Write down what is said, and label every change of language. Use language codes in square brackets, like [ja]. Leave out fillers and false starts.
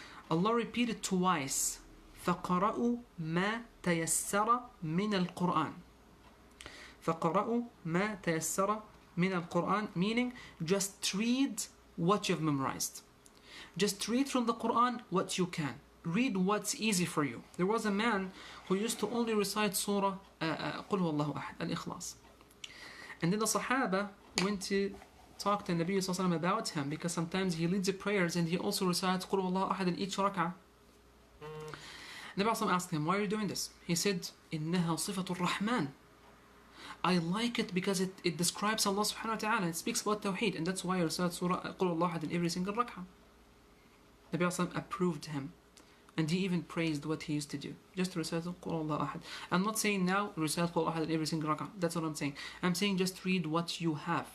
[en] Allah repeated twice, [ar] فَقَرَأُوا مَا تَيَسَّرَ مِنَ الْقُرْآنِ. فَقَرَأُوا مَا تَيَسَّرَ مِنَ الْقُرْآنِ, [en] meaning just read what you've memorized. Just read from the Quran what you can. Read what's easy for you. There was a man who used to only recite Surah قُلْ هُوَ اللَّهُ أَحَدٌ, Al-Ikhlas. And then the Sahaba went to talk to Nabi sallallahu alaihi wasallam about him, because sometimes he leads the prayers and he also recites Qul Huwallahu Ahad in each rak'ah. Nabi sallallahu alaihi wasallam asked him, why are you doing this? He said, [ar] إنها صفة الرحمن. [en] I like it because it describes Allah subhanahu wa ta'ala. It speaks about Tawheed, and that's why I recite Surah Qul Huwallahu Ahad in every single rak'ah. Nabi sallallahu alaihi wasallam approved him. And he even praised what he used to do. Just to recite Qul Huwallahu Ahad. I'm not saying now recite Qul Huwallahu Ahad in every single rak'ah. That's what I'm saying. I'm saying just read what you have.